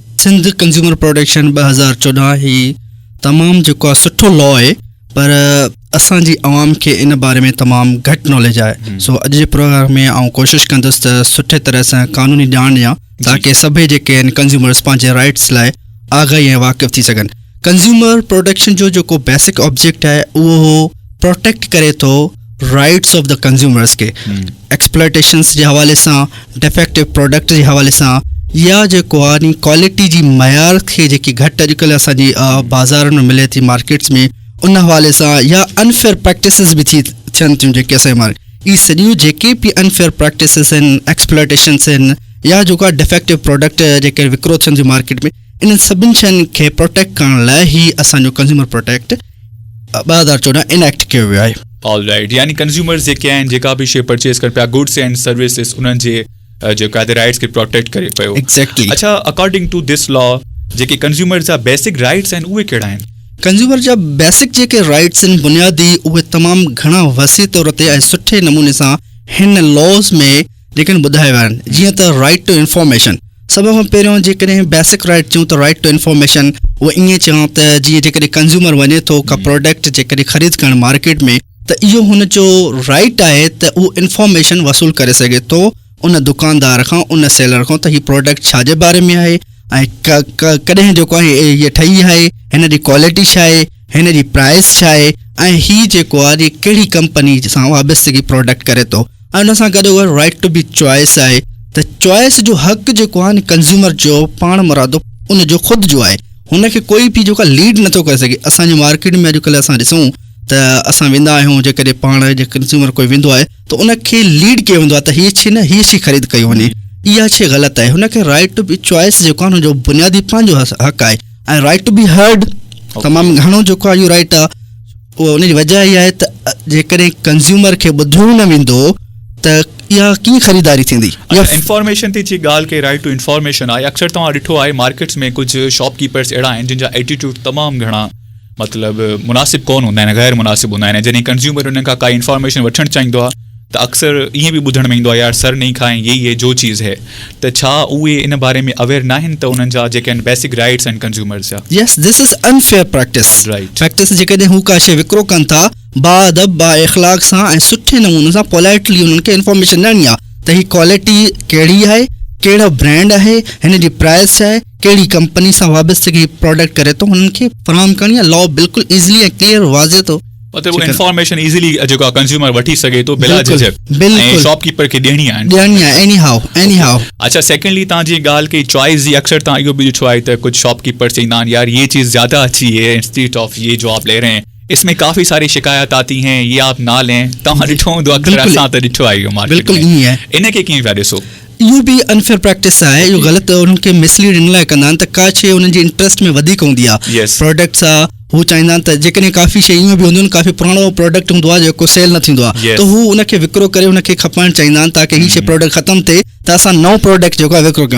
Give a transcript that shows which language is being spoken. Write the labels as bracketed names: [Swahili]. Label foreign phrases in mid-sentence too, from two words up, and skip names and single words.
[Sindhi] सिंध कंज्यूमर प्रोटेक्शन 2014 ही तमामु जेको आहे सुठो लॉ आहे, पर असांजी आवाम खे इन बारे में तमामु घटि नॉलेज आहे। सो अॼु जे प्रोग्राम में आउं कोशिशि कंदुसि त सुठे तरह सां क़ानूनी ॼाण ॾियां ताकी सभई जेके आहिनि कंज्यूमर्स पंहिंजे राइट्स लाइ आगाही ऐं वाक़िफ़ थी सघनि। [English] consumer protection [Sindhi] जो जेको [English] basic object [Sindhi] आहे उहो प्रोटेक्ट करे थो [English] rights of the consumers [Sindhi] खे, एक्सप्लॉयटेशंस जे हवाले सां, [English] defective product [Sindhi] जे हवाले सां, या जेको आहे क्वालिटी जी मयार खे जेकी घटि अॼुकल्ह असांजी बाज़ारनि में मिले थी, मार्केट्स में, उन हवाले सां, या [English] unfair practices [Sindhi] बि थियनि थियूं जेके असांजे मार्केट, इहे सॼियूं जेके बि [English] unfair practices [Sindhi] आहिनि, एक्सप्लॉयटेशंस आहिनि, या जेको आहे [English] defective product [Sindhi] जेके विकिरो थियनि थियूं मार्केट में, इन्हनि सभिनी शयुनि खे प्रोटेक्ट करण लाइ ई असांजो कंज्यूमर प्रोटेक्ट 2014 इनैक्ट कयो वियो आहे। [English] all right, [Sindhi] यानी कंज्यूमर्स जेके आहिनि जेका बि शइ परचेस कनि पिया, [English] goods and services, [Sindhi] उन्हनि जे जेका राइट्स खे प्रोटेक्ट करे पियो। एक्ज़ैक्टली। अच्छा, [English] according to this law [Sindhi] जेके कंज्यूमर जा बेसिक राइट्स आहिनि उहे कहिड़ा आहिनि? कंज्यूमर जा बेसिक जेके राइट्स आहिनि बुनियादी, उहे तमामु घणा वसी तौर ते ऐं सुठे नमूने सां हिन लॉज़ में जेकॾहिं ॿुधाया विया आहिनि। जीअं त [English] right to information, [Sindhi] सभ खां पहिरियों जेकॾहिं [English] basic right [Sindhi] चऊं त [English] right to information, [Sindhi] उहो ईअं चवां त जीअं जेकॾहिं कंज्यूमर वञे थो का प्रोडक्ट जेकॾहिं ख़रीद करणु मार्केट में, त इहो हुनजो राइट आहे त उहो इंफॉर्मेशन वसूल करे सघे थो उन दुकानदार खां, उन सेलर खां, त हीउ प्रोडक्ट छा जे बारे में आहे ऐं कॾहिं जेको आहे इहा ठही आहे, हिन जी क्वालिटी छा आहे, हिन जी प्राइस छा आहे, ऐं हीउ जेको आहे कहिड़ी कंपनी सां वाबस्तगी प्रोडक्ट करे थो। ऐं उन सां गॾोगॾु [English] right to be choice [Sindhi] आहे, त चॉइस जो हक़ जेको आहे कंज्यूमर जो पाण मुरादो उनजो ख़ुदि जो आहे, हुनखे कोई बि जेको लीड नथो करे सघे। असांजे मार्केट में अॼुकल्ह असां ॾिसूं त असां वेंदा आहियूं, जेकॾहिं पाण जे कंज्यूमर कोई वेंदो आहे त उनखे लीड कयो वेंदो आहे त हीअ शइ न, हीअ शइ ख़रीद कई वञे, इहा शइ ग़लति आहे। हुनखे [English] right to be choice [Sindhi] जेको आहे हुनजो बुनियादी पंहिंजो हक़ आहे, ऐं [English] right to be heard [Sindhi] तमामु घणो जेको आहे इहो राइट आहे। उहो उनजी वजह इहा आहे त जेकॾहिं कंज्यूमर खे ॿुधो न वेंदो त इहा कीअं ख़रीदारी थींदी। इंफॉर्मेशन ते जी ॻाल्हि कई, [English] right to information [Sindhi] आहे, अक्सर तव्हां ॾिठो आहे मार्केट्स में कुझु शॉपकीपर्स अहिड़ा आहिनि जिन जा एटीट्यूड तमामु घणा मतिलबु मुनासिबु कोन हूंदा आहिनि, ग़ैर मुनासिबु हूंदा आहिनि। जॾहिं कंज्यूमर उन खां काई इंफॉर्मेशन वठणु चाहींदो आहे त अक्सर ईअं बि ॿुधण में ईंदो आहे, [Urdu] یار سر نہیں کھائیں، یہ جو چیز ہے, [Sindhi] त छा उहे इन बारे में अवेयर न आहिनि त उन्हनि जा जेके आहिनि [English] basic rights [Sindhi] आहिनि कंज्यूमर्स जा? [English] Yes, this is unfair practice. राइट, [Sindhi] प्रैक्टिस जेकॾहिं हू का शइ विकिरो कनि था बाअदब, बा इख़लाक़ सां ऐं सुठे नमूने सां पोलाइटली उन्हनि खे इंफॉर्मेशन ॾियणी आहे त हीअ क्वालिटी कहिड़ी आहे, कहिड़ो ब्रांड आहे, हिन जी प्राइस छा आहे, कहिड़ी कंपनी सां वाबस्तगी प्रोडक्ट करे थो, हुननि खे फराहम करणी आहे। लॉ बिल्कुलु ईज़िली ऐं क्लियर वाज़े थो, मतिलबु इंफॉर्मेशन ईज़िली जेको आहे कंज्यूमर वठी सघे थो बिला झिझक, ऐं शॉपकीपर खे ॾियणी आहे [English] Any how. [Sindhi] अच्छा, सेकेंडली तव्हां जी ॻाल्हि कई चॉइस जी, अक्सर तव्हां इहो बि ॾिठो आहे त कुझु शॉपकीपर चईंदा आहिनि, [Urdu] یار یہ چیز زیادہ اچھی ہے [English] institute of [Urdu] یہ جو آپ لے رہے ہیں، اس میں کافی ساری شکایت آتی ہیں، یہ آپ نا لیں. [Sindhi] तव्हां ॾिठो हूंदो, अक्सर असां त ॾिठो आहे इहो मार्केट में। इनखे कीअं पिया ॾिसो? इहो बि अनफेयर प्रैक्टिस आहे, इहो ग़लति उन्हनि खे मिसलीड इन लाइ कंदा आहिनि त का शइ उन्हनि जी इंट्रस्ट में वधीक हूंदी आहे, प्रोडक्ट सां हू चाहींदा आहिनि त जेकॾहिं काफ़ी शयूं बि हूंदियूं आहिनि, काफ़ी पुराणो प्रोडक्ट हूंदो आहे जेको सेल न थींदो आहे, त हू उनखे विकिरो करे उनखे खपणु चाहींदा आहिनि ताकी हीअ शइ प्रोडक्ट ख़तमु थिए त असां नओं प्रोडक्ट जेको आहे विकिरो कयूं।